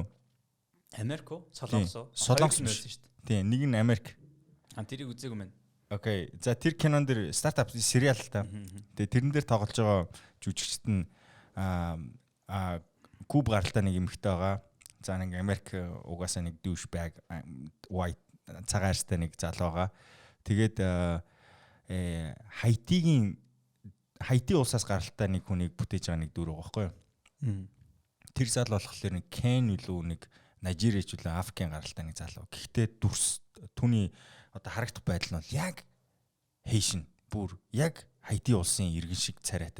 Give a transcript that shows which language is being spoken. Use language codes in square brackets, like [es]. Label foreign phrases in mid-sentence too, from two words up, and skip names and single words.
[mn] Америк уу? Солонгос уу? Солонгос байсан шүү дээ. Тийм, нэг нь Америк. Тэрийг үзээгүй мэн. Окей. За тэр кинон дээр стартап сериал та. Тэгээ тэрэн дээр тоглож байгаа жүжигчд нь Куб гаралтай нэг эмэгтэй байгаа. За нэг Америк угаасаа нэг [en] douche bag white [mn] цагаан арьстай нэг залуу байгаа. Тэгээд Хайти улсаас гаралтай нэг хүнийг бүтээж байгаа нэг дүр байгаа байхгүй юу? Тэр залуу болохоор нэг Кен үлээ нэг Нажирич үлээ Африкийн гаралтай нэг залуу. Гэхдээ дүрс түүний одоо харагдах байдал нь бол яг Хейшин бүр яг Хайти улсын иргэн шиг царайтай.